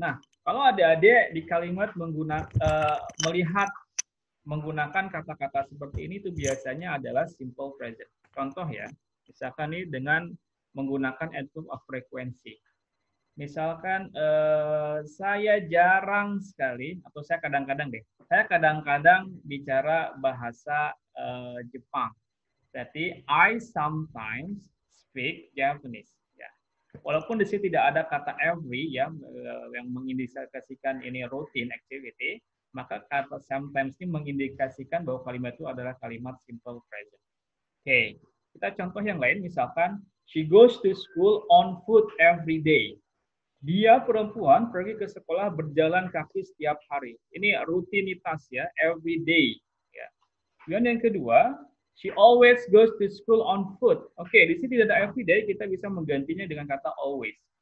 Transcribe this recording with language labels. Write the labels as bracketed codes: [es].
[id] Nah, kalau adik-adik di kalimat melihat menggunakan kata-kata seperti ini itu biasanya adalah simple present. Contoh ya, misalkan ini dengan menggunakan [en] adverb of frequency. [id] Misalkan saya jarang sekali, atau saya kadang-kadang bicara bahasa Jepang. Jadi [en] I sometimes speak Japanese. [id] Ya. Walaupun di sini tidak ada kata every ya yang mengindikasikan ini [en] routine activity, [id] maka kata sometimes ini mengindikasikan bahwa kalimat itu adalah kalimat simple present. Oke, kita contoh yang lain misalkan [en] she goes to school on foot every day. [id] Dia perempuan pergi ke sekolah berjalan kaki setiap hari. Ini rutinitas ya, [en] every day. [id] Ya. Kemudian yang kedua, [en] she always goes to school on foot. [id] Oke, di sini tidak ada [en] every day, [id] kita bisa menggantinya dengan kata always.